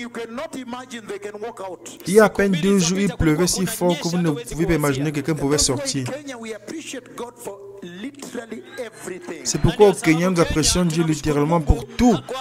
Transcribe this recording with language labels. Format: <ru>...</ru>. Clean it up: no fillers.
<en>You cannot imagine they can walk out.</en> <fr>Il y a à peine 2 jours, il pleuvait si fort que vous ne pouvez pas imaginer que quelqu'un pouvait sortir.</fr> <en>Kenya, we appreciate God for literally everything.</en> <fr>C'est pourquoi au Kenya, nous apprécions Dieu littéralement pour tout.</fr>